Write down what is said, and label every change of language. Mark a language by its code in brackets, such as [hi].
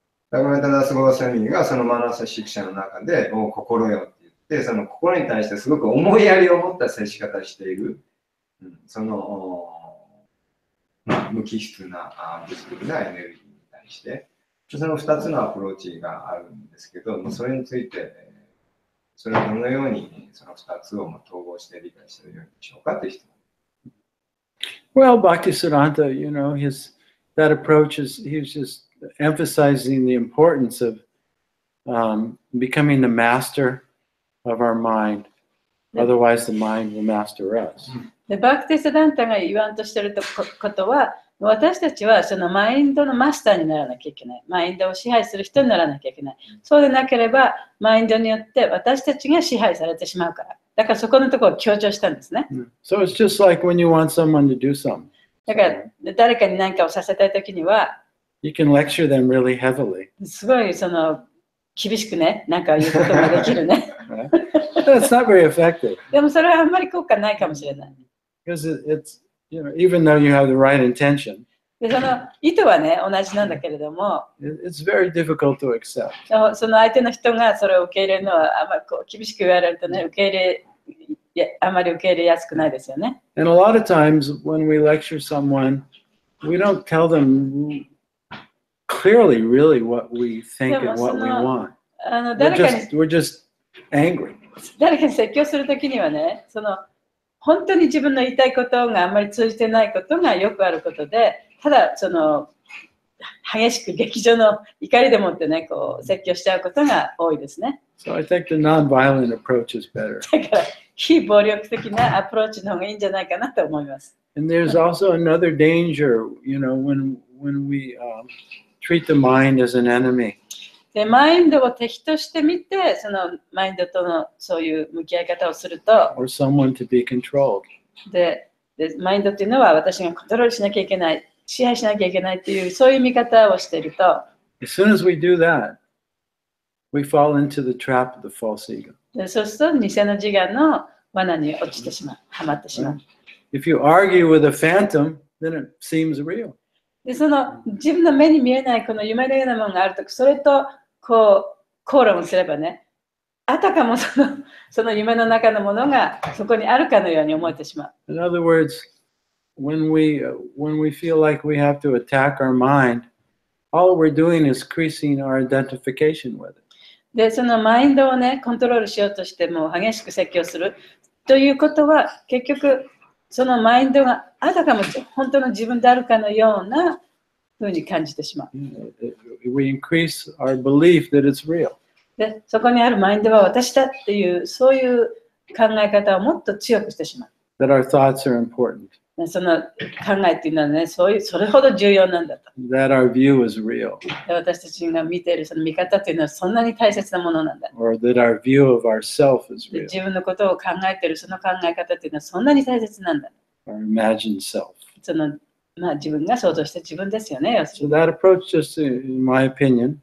[ja] ラグナタダスゴサミがそのマナサシクシャの中で、心よって言って、その心に対してすごく思いやりを持った接し方をしている、その、無機質な物質的なエネルギーに対して、その2つのアプローチがあるんですけど、それについて、それをどのようにその2つを統合して理解するようにしようかという質問。 [en] Well, Bhaktisiddhanta, that approach he was just emphasizing the importance of becoming the master of our mind. Otherwise, the mind will master us. [ja] でバクティスダンタが言わんとしていることは、私たちはそのマインドのマスターにならなきゃいけない。マインドを支配する人にならなきゃいけない。そうでなければ、マインドによって私たちが支配されてしまうから。だからそこのところを強調したんですね。 [en] So it's just like when you want someone to do something. [ja] だから誰かに何かをさせたいときには、 [en] You can lecture them really heavily. [ja] すごいその厳しくね、何か言うことができるね。 [en] That's not very effective. [ja] でもそれはあんまり効果ないかもしれない。 [en] Because it's, even though you have the right intention, [ja] でその意図はね、同じなんだけれども、 [en] it's very difficult to accept. [ja] その相手の人がそれを受け入れるのは、あんまり厳しく言われるとね、受け入れあまり受け入れやすくないですよね。 [en] And a lot of times when we lecture someone, we don't tell them clearly really what we think and what we want. We're just angry. [ja] 誰かに説教するときにはね、本当に自分の言いたいことがあんまり通じてないことがよくあることで、ただ激しく劇場の怒りでもってね、こう説教しちゃうことが多いですね。 [en] So I think the non-violent approach is better. [ja] だから非暴力的なアプローチの方がいいんじゃないかなと思います。 [en] And there's also another danger, when we treat the mind as an enemy. [ja] で、マインドを敵として見て、マインドとのそういう向き合い方をすると、 [en] Or someone to be controlled. [ja] で、マインドっていうのは私がコントロールしなきゃいけない、支配しなきゃいけないっていう、そういう見方をしていると、 [en] As soon as we do that, we fall into the trap of the false ego. [ja] でそうすると、偽の自我の罠に落ちてしまう、はまってしまう。 [en] If you argue with a phantom, then it seems real. [ja] で、自分の目に見えないこの夢のようなものがあるとき、それと口論すればね、あたかもその夢の中のものがそこにあるかのように思えてしまう。 [en] In other words, when we feel like we have to attack our mind, all we're doing is increasing our identification with it. [ja] で、そのマインドをね、コントロールしようとしても激しく説教するということは、結局、そのマインドがあたかも本当の自分であるかのようなふうに感じてしまう。 [en] We increase our belief that it's real. [ja] で、そこにあるマインドは私だっていう、そういう考え方をもっと強くしてしまう。 [en] That our thoughts are important. [ja] その考えっていうのはね、それほど重要なんだと。 [en] That our view is real. [ja] で、私たちが見ているその見方というのはそんなに大切なものなんだ。 [en] Or that our view of ourself is [ja] で、 [en] real. [ja] 自分のことを考えているその考え方というのはそんなに大切なんだ。 [en] Our imagined self. [ja] 自分が想像した自分ですよね。 [en] So that approach, just in my opinion,